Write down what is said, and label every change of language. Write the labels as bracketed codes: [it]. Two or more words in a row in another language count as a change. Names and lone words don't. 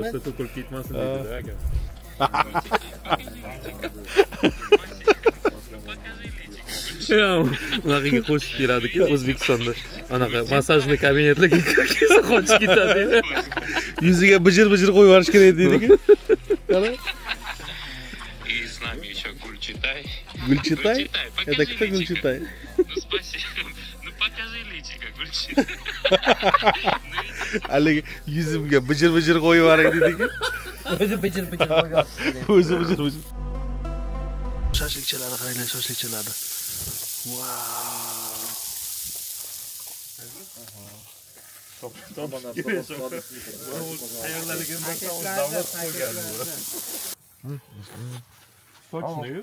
[uz] To'g'ri, to'kilib ketmasin dedi aka. Unaqa qo'shib keladi-ku O'zbekistonda. Anaqa massajniy kabinetlarga kirgizsa qochib ketadi. Yuziga bijir-bijir qo'yib yuborish kerak deydi-ku. Qara. [ru] И с нами еще Гульчатай. Гульчатай? Это кто Гульчатай? Ну спасибо. Ну покажи личико, Гульчатай. [uz] Haligi yuzimga bijir-bijir qo'yib yuboring dedi-ku. O'zi bijir-bijir qo'ygan. O'zi bijir-bijir. Shashlikchalarni qaranglar, shashlikchalarni. [en] Wow. [uz] Sochni.